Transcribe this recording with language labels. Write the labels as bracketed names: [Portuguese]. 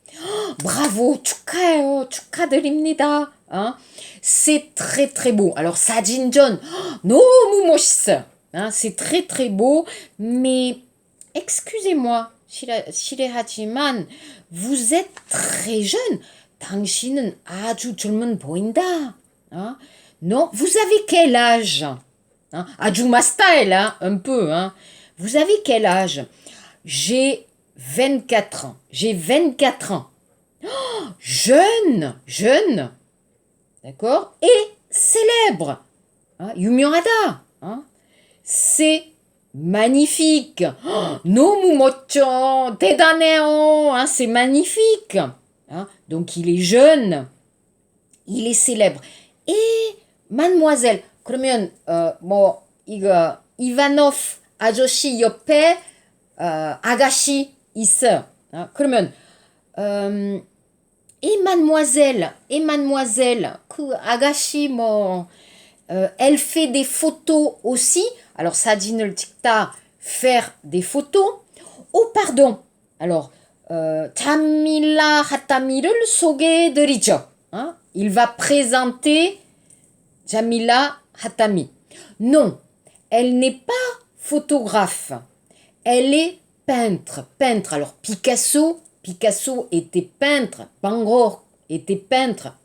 [Korean] Oh, bravo, 축하해요, 축하드립니다. [French] Hein? C'est très très beau. [Korean] Alors 사진전, 너무 멋있어. [French] Hein? C'est très très beau, mais excusez-moi, [Korean] 실례하지만 [French] vous êtes très jeune. [Korean] 당신은 아주 젊은 보인다. [French] Hein? Non, vous avez quel âge? Hein? Ajuma style, hein? Un peu. Hein? Vous avez quel âge? J'ai 24 ans. J'ai 24 ans. Oh, jeune. D'accord? Et célèbre. Hein? [Korean] 유명하다. [French] Hein? C'est magnifique. Oh, [Korean] 너무 멋져. 대단해요. [French] Hein? C'est magnifique. Hein? Donc il est jeune. Il est célèbre. Et mademoiselle. [Korean] 그러면 뭐 이거 이바노프 아저씨 옆에 아가씨 있어. 그러면 [French] et mademoiselle [Korean] 그 아가씨 뭐 [French] elle fait des photos aussi. Alors [Korean] 사진을 찍다, [French] faire des photos. Oh pardon. [Korean] Alors 자밀라 하타미를 소개해드리죠. [French] Il va présenter Jamila Hatami. Non, elle n'est pas photographe. Elle est peintre. Alors Picasso était peintre. Van Gogh était peintre.